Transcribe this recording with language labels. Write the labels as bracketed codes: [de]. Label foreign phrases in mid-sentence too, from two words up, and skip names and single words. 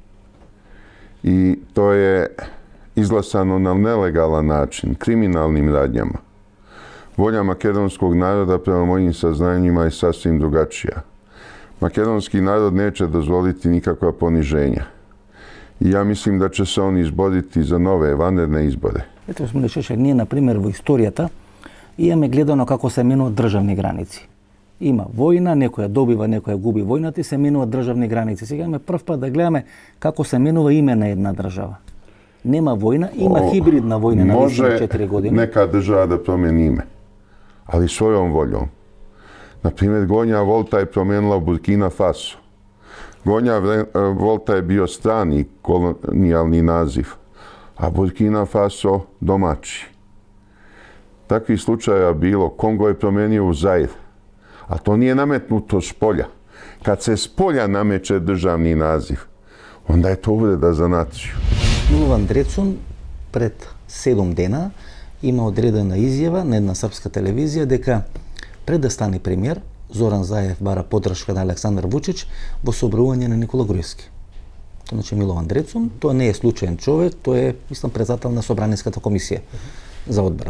[sr] I to je izglasano na nelegalan način, kriminalnim radnjama. Volja makedonskog naroda prema mojim saznanjima je sasvim drugačija. Makedonski narod neće dozvoliti nikakva poniženja. I ja mislim da će se on izboriti za nove vanredne izbore. [mk] Ето, господин Шешек, ние, например, во историјата имаме гледано како се менуваат државни граници. Има војна, некоја добива, некоја губи војната и се менуваат државни граници. Сега имаме прв пат да гледаме како се менува име на една држава. Нема војна, има хибридна војна на 4 години. [sr] Može neka država da promijeni ime, ali svojom voljom. Na primjer, Gonja Volta je promijenila Burkina Faso. Gonja Volta je bio strani kolonijalni naziv, a Burkina Faso domaći. Takvih slučaja bilo. Kongo je promijenio u Zair, a to nije nametnuto s polja. Kad se s polja nameće državni naziv, onda je to uvreda za naciju. [mk] Милован Дрецун пред 7 дена има одредена изјава на една српска телевизија дека пред да стане премиер, Зоран Заев бара поддршка на Александар Вучич во собрување на Никола Груевски. Значи Милован Дрецун, тоа не е случаен човек, тој е, мислам, председател на Собраниската комисија за одбрана.